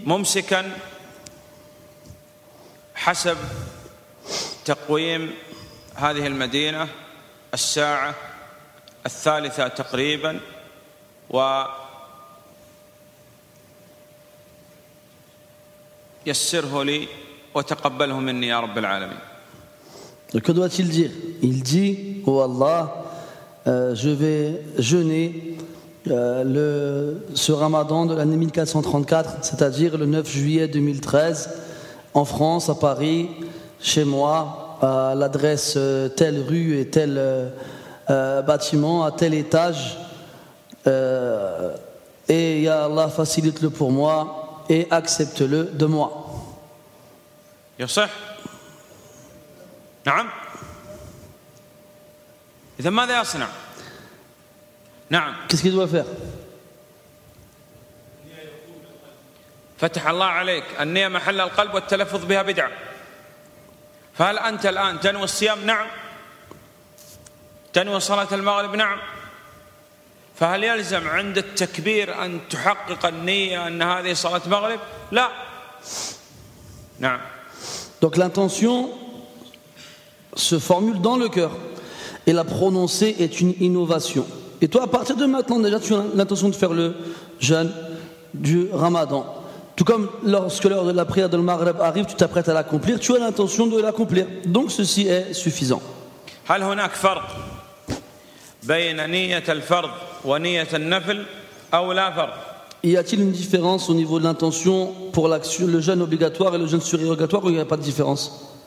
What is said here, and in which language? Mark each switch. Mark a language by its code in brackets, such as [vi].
[ar] ممسكا حسب تقويم هذه المدينة الساعة 3 تقريبا، ويسره لي وتقبله مني يا رب العالمين. [fr] Que doit-il dire? Il dit: oh Allah, je vais jeûner ce Ramadan de l'année 1434, c'est-à-dire le 9 juillet 2013, en France, à Paris, chez moi, à l'adresse telle rue et tel bâtiment, à tel étage. Et ya Allah, facilite-le pour moi et accepte-le de moi. [ar] يصح؟ نعم. إذا ماذا يصنع؟ نعم. [fr] Qu'est-ce qu'il doit faire? [ar] فتح الله عليك، النية محل القلب والتلفظ بها بدعة. فهل أنت الآن تنوي الصيام؟ نعم. تنوي صلاة المغرب؟ نعم. فهل يلزم عند التكبير أن تحقق النية أن هذه صلاة مغرب؟ لا. نعم. [fr] Donc l'intention se formule dans le cœur et la prononcer est une innovation. Et toi, à partir de maintenant, déjà, tu as l'intention de faire le jeûne du Ramadan. Tout comme lorsque l'heure de la prière de Maghreb arrive, tu t'apprêtes à l'accomplir, tu as l'intention de l'accomplir. Donc ceci est suffisant. [ar] هل هناك فرق بين نية الفرض ونية النفل أو لا فرق؟ [fr] Y a-t-il une différence au niveau de l'intention pour le jeûne obligatoire et le jeûne surérogatoire ou il n'y a pas de différence?